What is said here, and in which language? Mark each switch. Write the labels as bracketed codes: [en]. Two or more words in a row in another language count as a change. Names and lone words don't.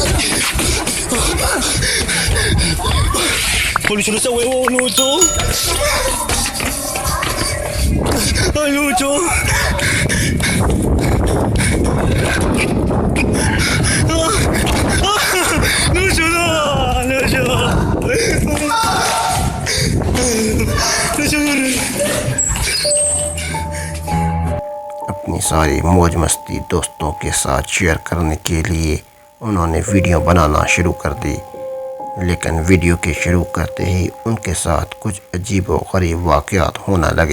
[es] Oh, Lucho, no está huevón, Lucho. Ay, Lucho. Lucho, no. [ur] اپنی ساری موج مستی دوستوں کے ساتھ شیئر کرنے کے لیے انہوں نے ویڈیو بنانا شروع کر دی، لیکن ویڈیو کے شروع کرتے ہی ان کے ساتھ کچھ عجیب و غریب واقعات ہونا لگے۔